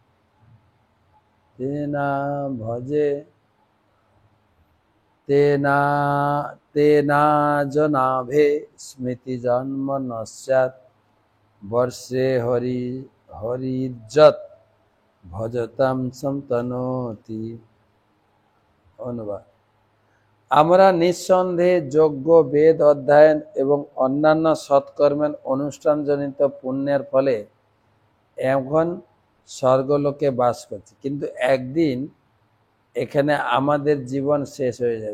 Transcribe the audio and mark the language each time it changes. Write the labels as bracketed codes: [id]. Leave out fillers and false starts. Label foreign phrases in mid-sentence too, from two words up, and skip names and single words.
[sa] तेना भजे तेना जनाभे स्मृति जन्म न स्यात्। वर्षे हरिर्जत् भजतां संतनोति। [bn] অনুবাদ। আমরা নিঃসন্দেহে যজ্ঞ বেদ অধ্যয়ন এবং অন্যান্য সৎকর্মের অনুষ্ঠানজনিত পুণ্যের ফলে এখন স্বর্গলোকে বাস করছি, কিন্তু একদিন এখানে আমাদের জীবন শেষ হয়ে যাবে।